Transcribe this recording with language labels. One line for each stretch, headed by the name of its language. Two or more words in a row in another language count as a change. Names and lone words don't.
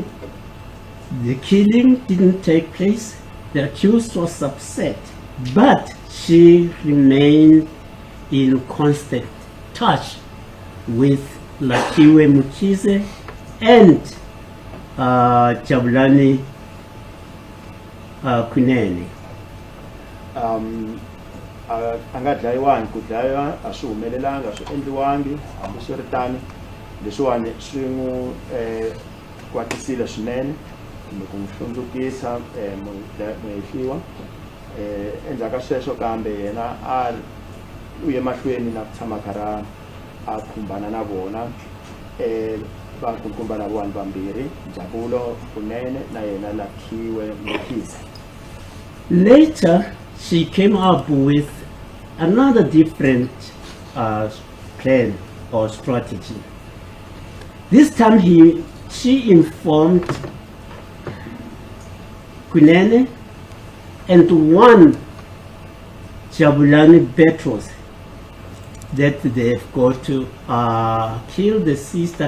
English: The killing didn't take place. The accused was upset, but she remained in constant touch with Lakhiwe Mkhize and Jabulani Kunene.
Tsonga: Anga dlayiwani ku dlaya a swi humelelanga swi endliwangi hambi swi ri tani leswiwani swi n'wi kwatisile swinene kumbe ku n'wi hlundzukisa muhehliwa endzhaku ka sweswo kambe yena a u ye mahlweni na ku tshama karhi a khumbana na vona vakulukumba lava vanhu vambirhi Njabulo Kunene na yena Lakhiwe Mkhize.
English: Later, she came up with another different plan or strategy. This time she informed Kunene and one Jabulani Petros that they've got to kill the sister.